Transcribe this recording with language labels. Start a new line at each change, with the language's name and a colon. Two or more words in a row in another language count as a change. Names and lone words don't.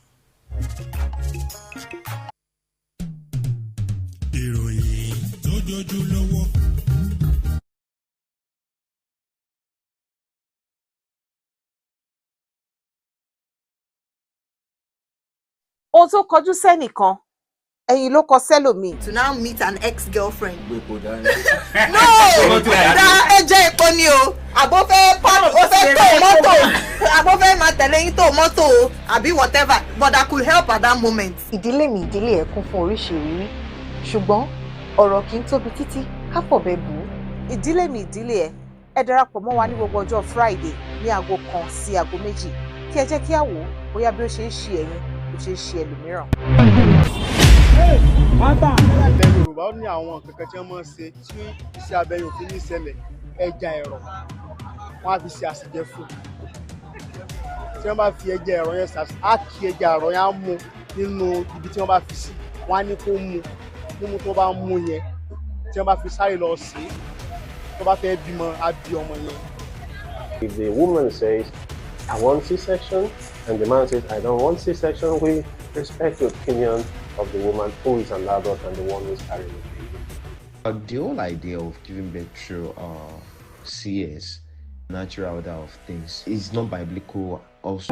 Yoruba: ìròyìn tó jójú lọ́wọ́. ohun tó kọjú sẹ́nìkan ẹ̀yìn ló kọ sẹ́lòmíì.
English: to now meet an ex-girlfriend.
Yoruba: no da ẹjẹ epo ni o àbó fẹ́ ó fẹ́ tó mọ́tò àbó fẹ́ máa tẹ̀lé yín tó mọ́tò o àbí
English: whatever but I could help at that moment.
Yoruba: ìdílé mi ìdílé ẹ̀ kún fún oríṣiríṣi ṣùgbọ́n ọ̀rọ̀ kì í tóbi títí ká fọ̀bẹ bù ú. ìdílé mi ìdílé ẹ darapọ̀ mọ́ wa ní gbogbo ọjọ́ Friday ní aago 1 sí aago 2 kí ẹ jẹ́ kí a wò ó bóyá bí ó ṣe ń ṣe ẹ̀yin ó ṣe ń ṣe ẹlòmíràn. ilẹ̀ Yorùbá ó ní àwọn kankan tí wọ́n máa ń ṣe tí iṣẹ́ abẹ yóò fi ní ìṣẹ̀lẹ̀ ẹja ẹ̀rọ wọ́n á fi ṣe àṣejẹ fún tí wọ́n bá fi ẹja ẹ̀rọ yẹn á kí ẹja ẹ̀rọ yẹn á mú nínú ibi tí wọ́n bá fi sí wọ́n á ní kó mú tó bá mú yẹn tí wọ́n bá fi sáré lọ sí tó bá fẹ́ bímọ á bí ọmọ yẹn.
English: If the woman says, I want C-section, and the man says, I don't want C-section, we respect the opinion of the woman who is an adult and the one who is carrying the baby. The whole idea of giving birth through CS, natural order of things, is not biblical also.